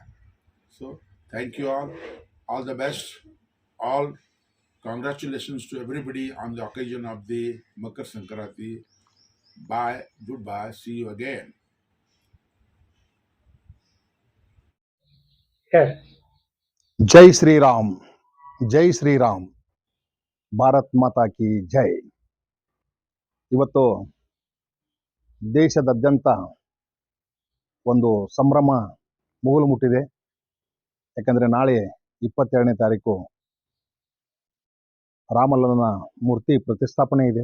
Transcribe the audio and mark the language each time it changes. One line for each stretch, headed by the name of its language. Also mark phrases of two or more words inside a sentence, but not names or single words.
English: So, thank you all the best, all congratulations to everybody on the occasion of the Makar Sankranti. Bye, goodbye, see you again. Yes.
Hindi: जय श्री राम, जय श्रीराम, भारत माता की जय.
Kannada: ಇವತ್ತು ದೇಶದಾದ್ಯಂತ ಒಂದು ಸಂಭ್ರಮ ಮುಗಿಲು ಮುಟ್ಟಿದೆ. ಯಾಕಂದರೆ ನಾಳೆ 22ನೇ ತಾರೀಕು ರಾಮಲಲ್ಲನ ಮೂರ್ತಿ ಪ್ರತಿಷ್ಠಾಪನೆ ಇದೆ.